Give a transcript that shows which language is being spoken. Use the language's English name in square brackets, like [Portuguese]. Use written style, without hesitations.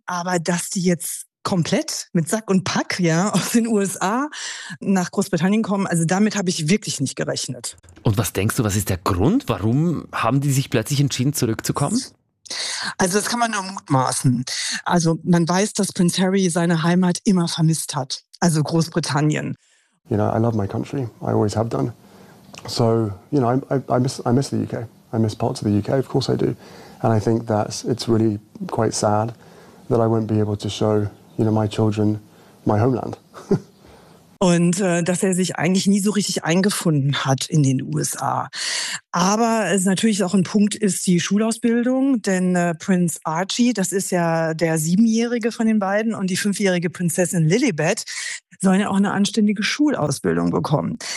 [German] Aber dass die jetzt komplett mit Sack und Pack, ja, aus den USA nach Großbritannien kommen, also damit habe ich wirklich nicht gerechnet. Und was denkst du, was ist der Grund? Warum haben die sich plötzlich entschieden, zurückzukommen? Also das kann man nur mutmaßen. Also man weiß, dass Prinz Harry seine Heimat immer vermisst hat. Also Großbritannien. [English] You know, I love my country. I always have done. So, you know, I miss the UK. I miss parts of the UK, of course I do. And I think that it's really quite sad that I won't be able to show, you know, my children my homeland. [German] und dass er sich eigentlich nie so richtig eingefunden hat in den USA. Aber es ist natürlich auch ein Punkt, ist die Schulausbildung, denn Prinz Archie, das ist ja der 7-Jährige von den beiden, und die 5-Jährige Prinzessin Lilibet sollen ja auch eine anständige Schulausbildung bekommen.